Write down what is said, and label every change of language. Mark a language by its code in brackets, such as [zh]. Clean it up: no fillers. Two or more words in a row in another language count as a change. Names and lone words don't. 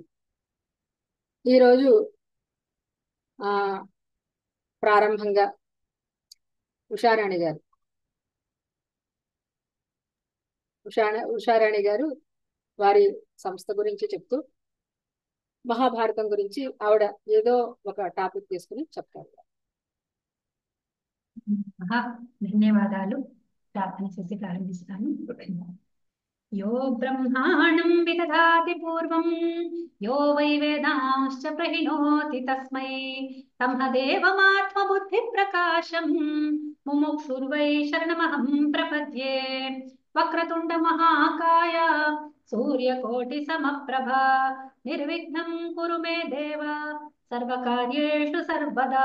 [te] ఈరోజు ప్రారంభంగా ఉషారాణి గారు వారి సంస్థ గురించి చెప్తూ మహాభారతం గురించి ఆవిడ ఏదో ఒక టాపిక్ తీసుకుని చెప్తారు. ధన్యవాదాలు. ప్రార్థన చేసి ప్రారంభిస్తాను. [sa] यो ब्रह्माणं विदधाति पूर्वं यो वै वेदांश्च प्रहिणोति तस्मै तमदेवमात्मबुद्धिप्रकाशं मुमुक्षुर्वै शरणमहं प्रपद्ये। वक्रतुण्ड महाकाय सूर्यकोटिसमप्रभा निर्विघ्नं कुरु मे देव सर्वकार्येषु सर्वदा।